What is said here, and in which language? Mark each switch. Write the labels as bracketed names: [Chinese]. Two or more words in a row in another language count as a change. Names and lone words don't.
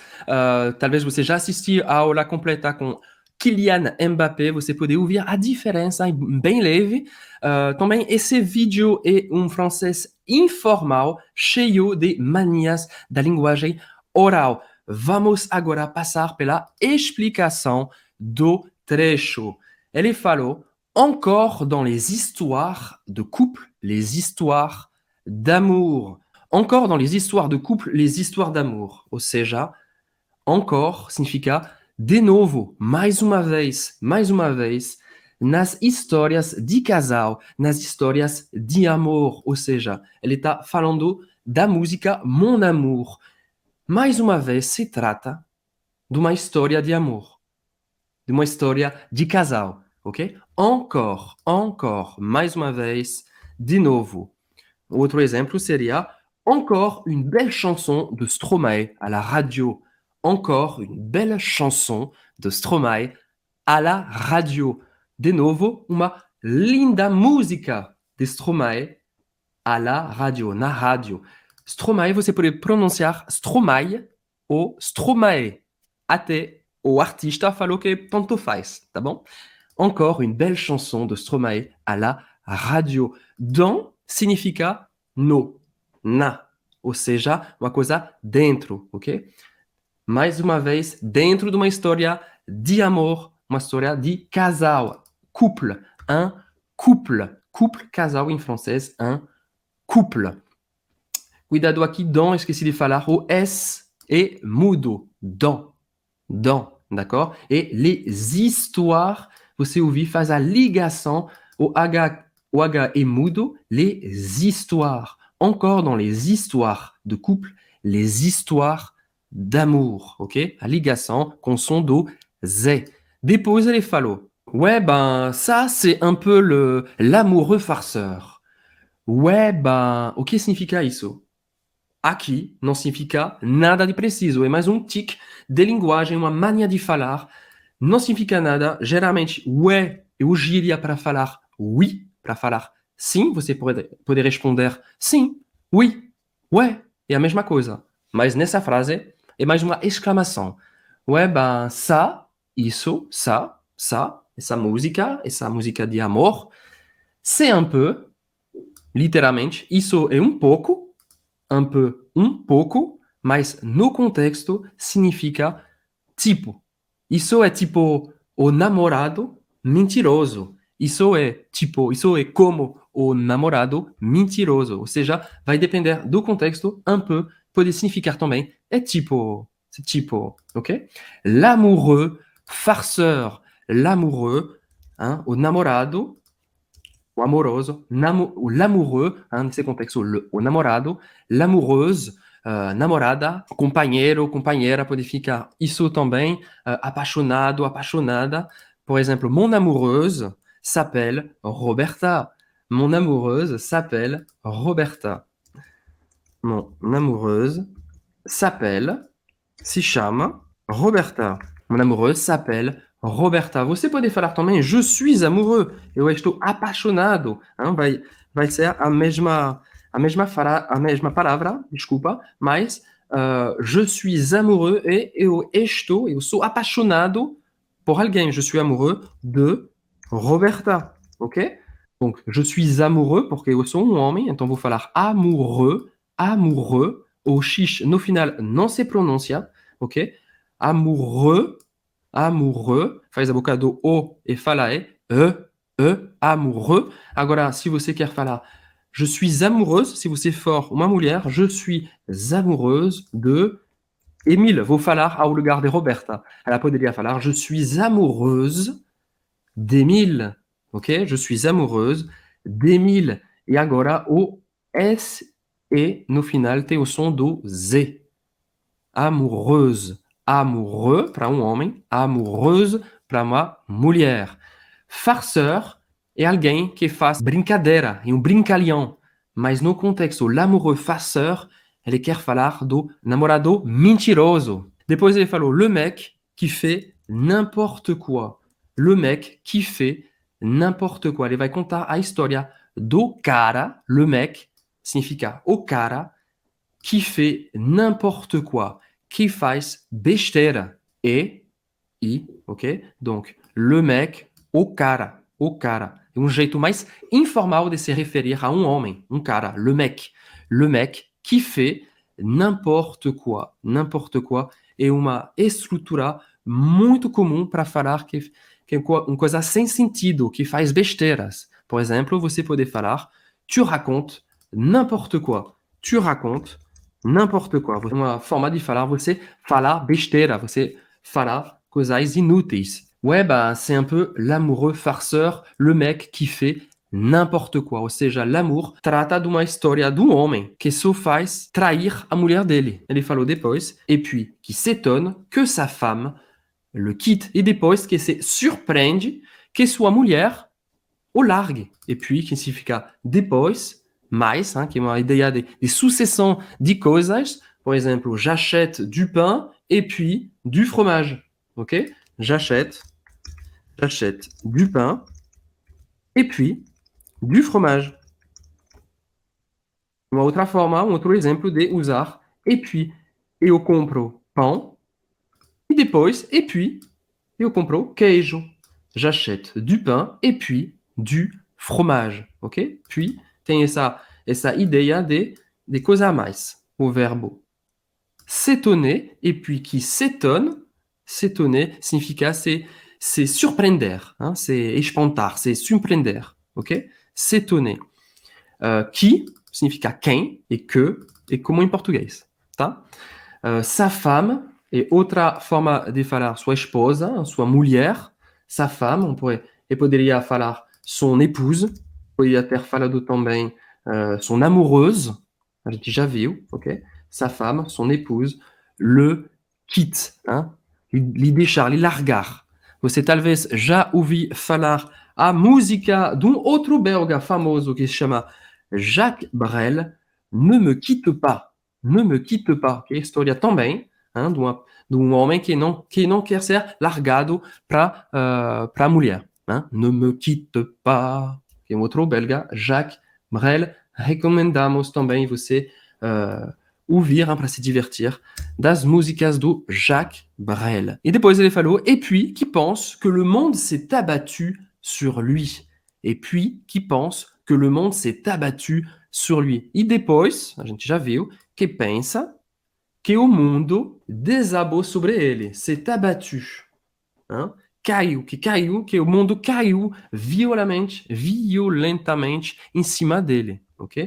[Portuguese] Talvez você já assistiu a aula completa com Kylian Mbappé, você pode ouvir a diferença bem leve. Também esse vídeo é um francês informal, cheio de manias da linguagem oral. Vamos agora passar pela explicação do trecho. Ele falou [French] encore dans les histoires de couple, les histoires d'amour. Encore dans les histoires de couple, les histoires d'amour. [Portuguese] Ou seja, encore significa de novo, mais uma vez, nas histórias de casal, nas histórias de amor. Ou seja, ele está falando da música Mon Amour. Mais uma vez, se trata de uma história de amor, de uma história de casal, ok? Encore, mais uma vez, de novo. Outro exemplo seria [French] Encore une belle chanson de Stromae à la radio. Encore une belle chanson de Stromae à la radio. [Portuguese] De novo, uma linda música de Stromae [French] à la radio, [Portuguese] na rádio. Stromae, você pode pronunciar Stromae ou Stromae. Até o artista falou que tanto faz, tá bom? [French] Encore une belle chanson de Stromae à la radio. [Portuguese] Dans significa no, na, ou seja, uma coisa dentro, ok? Mais uma vez, dentro de uma história de amor, uma história de casal, [French] couple, un couple. Couple, [Portuguese] casal em francês, [French] un couple. [Portuguese] Cuidado aqui, dans, esqueci de falar, o S é mudo, [French] dans, d'accord? Et les histoires, [Portuguese] você ouvir, faz a ligação, o H est mudo, [French] les histoires. Encore dans les histoires de couple, les histoires d'amour, ok? [Portuguese] A ligação com som do Z. Depois ele falou, [French] ouais, ben, ça, c'est un peu l'amoureux farceur. Ouais, ben, [Portuguese] o que significa isso? Aqui não significa nada de preciso, é mais um tic de linguagem, uma mania de falar. Não significa nada. Geralmente, ouais, eu usaria para falar oui, para falar sim. Você pode responder sim, [French] oui, ouais, [Portuguese] é a mesma coisa. Mas nessa frase é mais uma exclamação. [French] Ouais, ben, ça, [Portuguese] isso, ça, essa música de amor, [French] c'est un peu, [Portuguese] literalmente, isso é um pouco, [French] un peu, [Portuguese] um pouco, mas no contexto significa tipo. Isso é tipo o namorado mentiroso. Isso é como o namorado mentiroso. Ou seja, vai depender do contexto, [French] un peu, [Portuguese] pode significar também, é tipo, ok? [French] L'amoureux, farceur, l'amoureux, hein, [Portuguese] o namorado, o amoroso, o [French] l'amoureux, hein, [Portuguese] nesse contexto, o namorado, l'amoureuse, namorada, companheiro, companheira, pode ficar isso também, apaixonado, apaixonada. Por exemplo, [French] mon amoureuse s'appelle Roberta. Mon amoureuse s'appelle Roberta. Mon amoureuse [Portuguese] se chama [French] Roberta. Mon amoureuse s'appelle Roberta. [Portuguese] Você pode falar também, [French] je suis amoureux. [Portuguese] Eu estou apaixonado. Hein? Vai ser a mesma palavra, desculpa, mas [French] je suis amoureux [Portuguese] e eu sou apaixonado por alguém. [French] Je suis amoureux de Roberta, ok? Donc, je suis amoureux [Portuguese] porque eu sou um homem, então vou falar amoureux, o X no final não se pronuncia, ok? Amoureux, faz a boca do O e fala amoureux. Agora, se você quer falar [French] je suis amoureuse, [Portuguese] se você for uma mulher, [French] je suis amoureuse de Emile. [Portuguese] Vou falar ao lugar de Roberta. Ela poderia falar [French] je suis amoureuse d'Emile, [Portuguese] ok? [French] Je suis amoureuse d'Emile. [Portuguese] E agora o S e no final tem o som do Z. Amoureuse, amoureux para um homem, amoureuse para uma mulher. Farceur é alguém que faz brincadeira, é um brincalhão. Mas no contexto, [French] l'amoureux farceur, [Portuguese] ele quer falar do namorado mentiroso. Depois ele falou [French] le mec qui fait n'importe quoi. Le mec qui fait n'importe quoi. [Portuguese] Ele vai contar a história do cara, [French] le mec, [Portuguese] significa o cara, [French] qui fait n'importe quoi, qui [Portuguese] faz besteira. [French] Ok? Donc, le mec, [Portuguese] o cara. É um jeito mais informal de se referir a um homem, um cara, [French] le mec qui fait n'importe quoi. N'importe quoi [Portuguese] é uma estrutura muito comum para falar que é uma coisa sem sentido, que faz besteiras. Por exemplo, você pode falar [French] tu racontes n'importe quoi. Tu racontes n'importe quoi. [Portuguese] Uma forma de falar, você falar besteira, você falar coisas inúteis. [French] Ouais, bah, c'est un peu l'amoureux farceur, le mec qui fait n'importe quoi. [Portuguese] Ou seja, l'amour trata de uma história de um homem que só faz trair a mulher dele. Ele falou depois. [French] Et puis, qui s'étonne que sa femme le quitte. [Portuguese] E depois, que se surpreende que sua mulher o largue. [French] Et puis, [Portuguese] que significa depois, mais, que é uma ideia de sucessão de coisas. Por exemplo, [French] j'achète du pain et puis du fromage. Ok? J'achète du pain et puis du fromage. [Portuguese] Uma outra forma, um outro exemplo de usar [French] et puis. [Portuguese] Eu compro pão e depois, [French] et puis, [Portuguese] eu compro queijo. [French] J'achète du pain et puis du fromage. Ok? Puis, [Portuguese] tem essa ideia de coisa a mais. O verbo [French] s'étonner et puis qui s'étonne. [Portuguese] S'étonner significa c'est surpreender, c'est espantar, c'est surpreender. [French] Ok? S'étonner. [Portuguese] Qui significa quem e que, e como em português. Tá? [French] Sa femme [Portuguese] é outra forma de falar sua esposa, sua mulher, [French] sa femme, [Portuguese] poderia falar [French] son épouse, [Portuguese] poderia ter falado também [French] son amoureuse, [Portuguese] a gente já viu, ok? [French] Sa femme, son épouse, le quitte, [Portuguese] lhe deixar, lhe largar. Você talvez já ouviu falar a música de um outro belga famoso que se chama Jacques Brel, Ne me quitte pas. Ne me quitte pas, que é a história também de um homem que não quer ser largado para a mulher. Ne me quitte pas, que é um outro belga, Jacques Brel. Recomendamos também você ouvir para se divertir das músicas do Jacques Brel. E depois ele falou, [French] et puis, qui pense que le monde s'est abattu sur lui. Et puis, qui pense que le monde s'est abattu sur lui. [Portuguese] E depois, a gente já viu, que pensa que o mundo desabou sobre ele, [French] s'est abattu. [Portuguese] Caiu, que o mundo caiu violentamente em cima dele, ok?